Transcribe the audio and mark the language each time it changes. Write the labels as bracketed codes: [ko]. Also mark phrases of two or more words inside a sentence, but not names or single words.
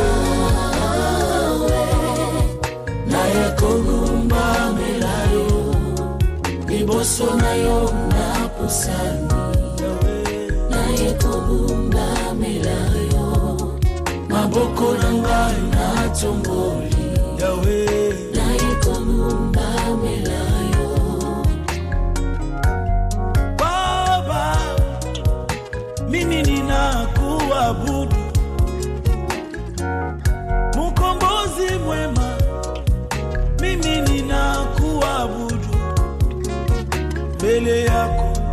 [ln] Yahweh na ekogumba melayo liboso na yo na pusani ekogumba melayo maboko nangai na tomboli Yahweh na ekogumba melayo [sw] Baba mimi ninakuabudu Mkombozi mwema mimi ninakuabudu mbele yako